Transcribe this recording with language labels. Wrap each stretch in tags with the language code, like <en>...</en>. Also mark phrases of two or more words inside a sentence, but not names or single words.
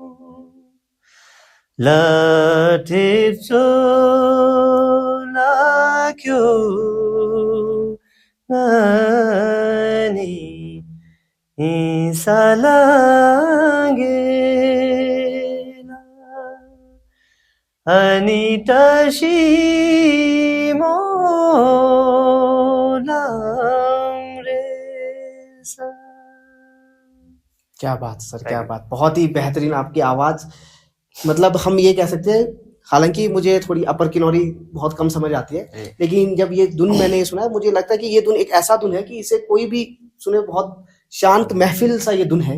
<hi>latepso lakyo ngani isalangela anitashimo lamresa। क्या बात सर, क्या</hi> <en>Thank you.</en> <hi>बात! बहुत ही बेहतरीन आपकी आवाज़। मतलब हम ये कह सकते हैं, हालाँकि मुझे थोड़ी अपर किन्नौरी बहुत कम समझ आती है, जी, लेकिन जब ये धुन मैंने सुना, मुझे लगता है कि ये धुन एक ऐसा धुन है कि इसे कोई भी सुने, बहुत शांत महफ़िल सा ये धुन है।</hi>